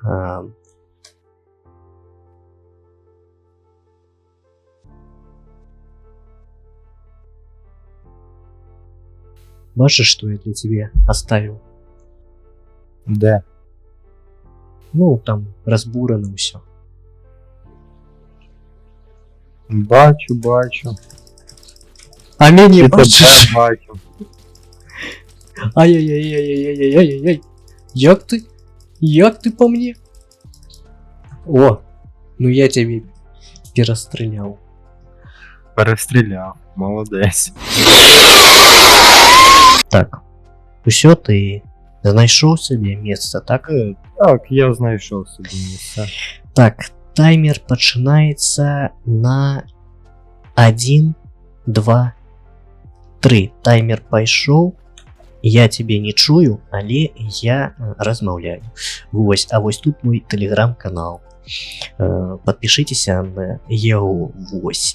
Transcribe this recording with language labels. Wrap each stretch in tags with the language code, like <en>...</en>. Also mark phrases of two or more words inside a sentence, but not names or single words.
<be>Бачыш, што я для цябе оставіў?</be> <uk>Де?</uk> <be>Ну, там разбурано ўсё. Бачу. А мяне І бачыш?</be> <uk>тебе бачу.</uk> <be>Ай-яй-яй-яй-яй-яй-яй-яй. Як ты по мне? О,</be> <ru>ну я тебе перастрелял.</ru> <uk>Перестріляв. Молодець.</uk> <be>Так, усё, ты знайшоў</be> <ru>себе место,</ru> <be>так?</be> <uk>Так, я знайшов собі місце.</uk> <be>Так, таймер пачынаецца на 1, 2, 3. Таймер пайшоў. Я тебе не чую, але я размаўляю. Вось, а вось тут мой телеграм-канал. Подпишитеся на яго. Вось.</be>